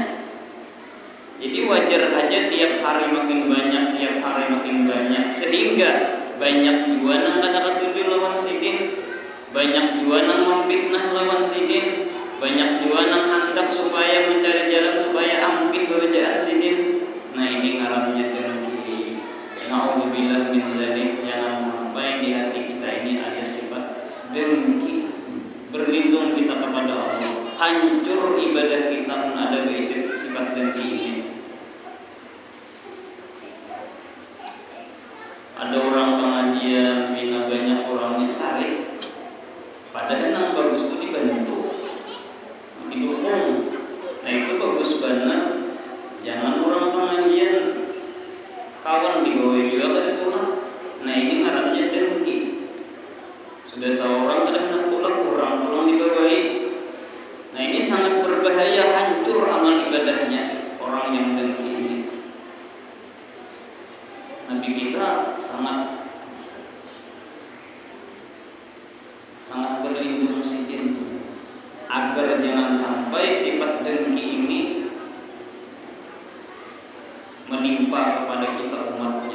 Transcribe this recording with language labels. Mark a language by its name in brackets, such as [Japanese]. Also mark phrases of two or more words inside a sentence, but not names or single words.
[Banjar] Jadi wajar aja tiap hari makin banyak sehingga banyak juga yang kada ketujuh lawan sidin, banyak juga yang memfitnah lawan sidin, banyak juga yang hendak supaya mencari jalan supaya ampih bacaan sidin. Nah, ini ngarannya dengki. [Arabic] نعوذ بالله من ذلك. [Indonesian] Jangan sampai di hati kita ini ada sifat dengki. Berlindung kita kepada Allah. Hancur ibadah kita pun ada sifat dengki ini. Ada orang pengajian bina banyak orangnya saling. Padahal yang bagus itu dibantu, didukung. [Banjar] Nah, itu bagus banget. Jangan orang pengajian kawan digawe juga kada pulang. Nah, ini ngarannya dengki. Sudah seorang kada hendak pulang, orang digawe. [Indonesian] Nah, ini sangat berbahaya, hancur amal ibadahnya orang yang dengki ini. Nabi kita sangat berlindung sidin agar jangan sampai sifat dengki ini menimpa kepada kita umatnya.